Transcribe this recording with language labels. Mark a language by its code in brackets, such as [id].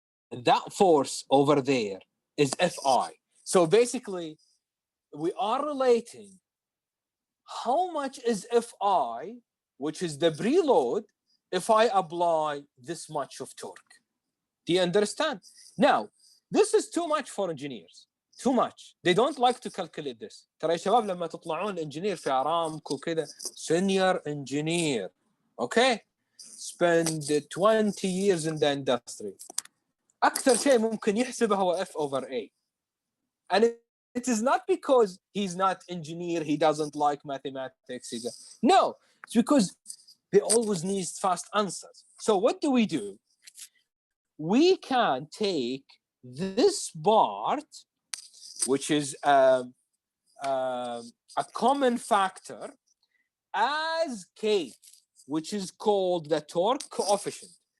[en] That force over there is Fi. So basically, we are relating how much is Fi, which is the preload, if I apply this much of torque. Do you understand? Now, this is too much for engineers. Too much. They don't like to calculate this. [ar] ترى يا شباب لما تطلعون engineer في أرامكو كده [en] senior engineer, okay? Spend 20 years in the industry. [ar] أكثر شيء ممكن يحسبه هو F over A. [en] And it is not because he's not engineer, he doesn't like mathematics. No, it's because they always need fast answers. So what do? We can take this part, which is a common factor, as K, which is called the torque coefficient.